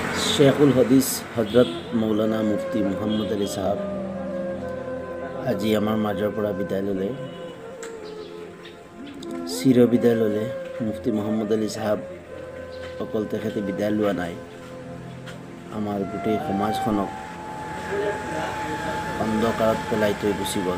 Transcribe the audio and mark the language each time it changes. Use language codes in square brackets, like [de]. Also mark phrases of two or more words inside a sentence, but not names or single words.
[as] शेखुल हदीस हजरत मौलाना मुफ्ती मोहम्मद अली साहब আজি আমাৰ মাজৰ পৰা বিদায় ল'লে। চিৰ বিদায় ল'লে। মুফতি মোহাম্মদ আলী সাহেব অকল তেখেতে বিদায় লোৱা নাই, আমাৰ গোটেই সমাজখনক অন্ধকাৰত পেলাই থৈ গুচি গ'ল।